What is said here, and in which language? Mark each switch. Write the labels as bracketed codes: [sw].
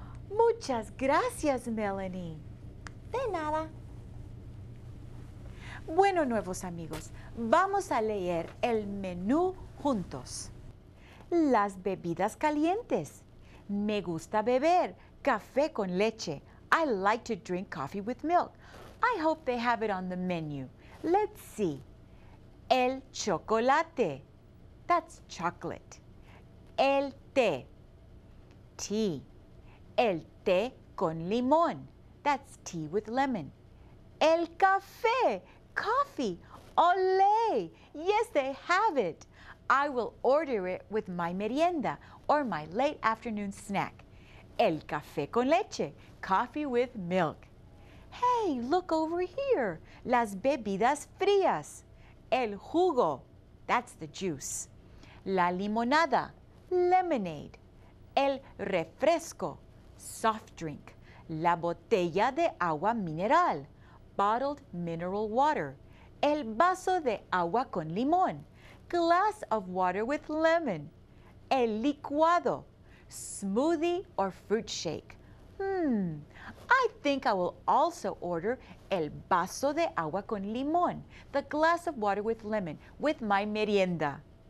[es] Muchas gracias, Melanie. De nada. Bueno, nuevos amigos, vamos a leer el menú juntos. Las bebidas calientes. Me gusta beber café con leche. [en] I like to drink coffee with milk. I hope they have it on the menu. Let's see. El chocolate. That's chocolate. El té. Tea. [es] El té con limón. [en] That's tea with lemon. [es] El café. Coffee. Olé. [en] Yes, they have it. I will order it with my merienda or my late afternoon snack. [es] El café con leche. [en] Coffee with milk. Hey, look over here. [es] Las bebidas frías. El jugo. [en] That's the juice. La limonada. Lemonade. [es] El refresco. [en] Soft drink. [es] La botella de agua mineral. [en] Bottled mineral water. [es] El vaso de agua con limón. [en] Glass of water with lemon. El licuado. Smoothie or fruit shake. I think I will also order [es] el vaso de agua con limón, [en] the glass of water with lemon, with my merienda.